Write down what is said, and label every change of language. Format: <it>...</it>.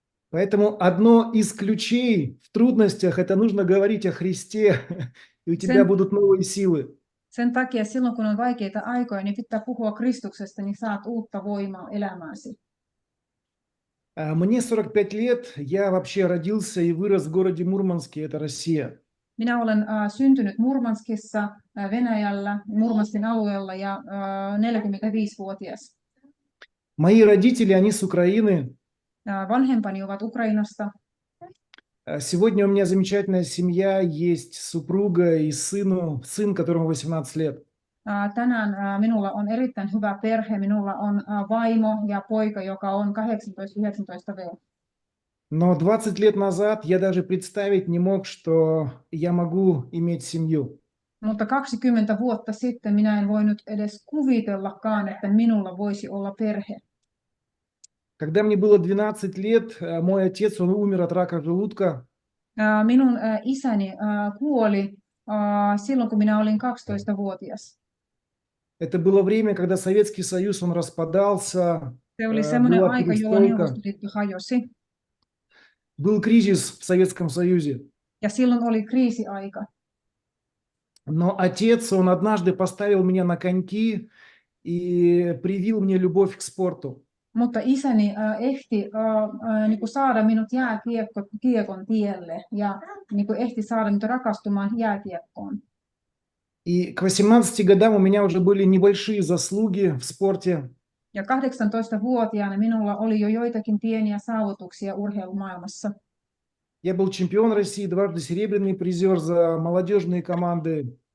<ru>Поэтому одно из ключей в трудностях – это нужно говорить о Христе, и у тебя будут новые силы.</ru> <fi>Sen takia silloin, kun on vaikeita aikoja, niin pitää puhua Kristuksesta, niin saat uutta voimaa elämääsi.</fi> <ru>Мне 45 лет, я вообще родился и vырос в городе Мурманске, это Россия.</ru> <fi>Minä olen syntynyt Murmanskissa, Venäjällä, Murmanskin alueella ja 45-vuotias.</fi> <ru>Мои родители, они с Украины.</ru> <fi>Vanhempani ovat Ukrainasta.</fi> <ru>Сегодня у меня замечательная семья, есть супруга и сын, которому 18 лет.</ru> <fi>Tänään minulla on erittäin hyvä perhe. Minulla on vaimo ja poika, joka on 18-19 V.</fi> <ru>Но 20 лет назад я даже представить не мог, что я могу иметь семью.</ru> <fi>Mutta 20 vuotta sitten minä en voinut edes kuvitellakaan, että minulla voisi olla perhe.</fi> <ru>Когда мне было 12 лет, мой отец, он умер от рака желудка.</ru> <fi>Minun isäni kuoli silloin, kun minä olin 12-vuotias.</fi> <ru>Это было время, когда Советский Союз, он распадался.</ru> <fi>Se oli semmoinen aika, jolloin Neuvostoliitto hajosi.</fi> <ru>Был кризис в Советском Союзе.</ru> <fi>Ja silloin oli kriisiaika.</fi> <ru>Но отец, он однажды поставил меня на коньки и привил мне любовь к спорту.</ru> <fi>Mutta isäni ehti niin kuin saada minut jääkiekon tielle ja niin kuin ehti saada minut rakastumaan jääkiekkoon.</fi> <ru>И к 18 годам у меня уже были небольшие заслуги в спорте.</ru> <fi>Ja 18-vuotiaana minulla oli jo joitakin pieniä saavutuksia urheilumaailmassa.</fi> <ru>Я был чемпион России, дважды серебряный призер за молодежные команды.</ru>